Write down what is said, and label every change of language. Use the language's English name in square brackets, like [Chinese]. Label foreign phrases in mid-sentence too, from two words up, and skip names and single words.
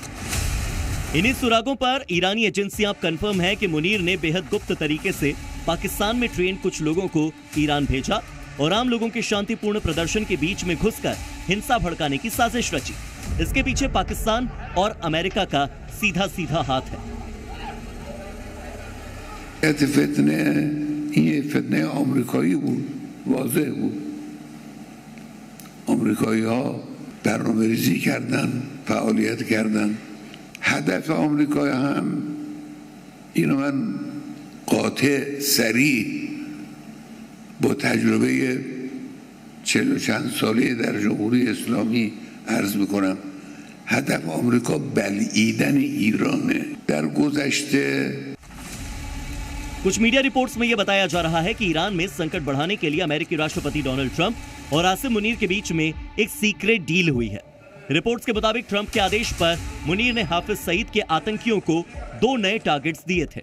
[Hindi] इन्हीं सुरागों पर ईरानी एजेंसियां कंफर्म है कि मुनीर ने बेहद गुप्त तरीके से पाकिस्तान में ट्रेन कुछ लोगों को ईरान भेजा और आम लोगों के शांतिपूर्ण प्रदर्शन के बीच में घुसकर हिंसा भड़काने की साजिश रची। इसके पीछे पाकिस्तान और अमेरिका का सीधा सीधा हाथ है। [Persian] فتنه آمریکایی واضح بود अमेरिकाई‌ها برنامه‌ریزی کردن، فعالیت کردن. هدف آمریکا هم اینو من قاطع سریع با تجربه 40 و چند ساله در جمهوری اسلامی عرض میکنم. هدف آمریکا بلعیدن ایرانه. در گذشته [Hindi] कुछ मीडिया रिपोर्ट्स में यह बताया जा रहा है कि ईरान में संकट बढ़ाने के लिए अमेरिकी राष्ट्रपति डोनाल्ड ट्रंप और आसिम मुनीर के बीच में एक सीक्रेट डील हुई है। रिपोर्ट्स के मुताबिक ट्रंप के आदेश पर मुनीर ने हाफिज सईद के आतंकियों को 2 नए टारगेट्स दिए थे।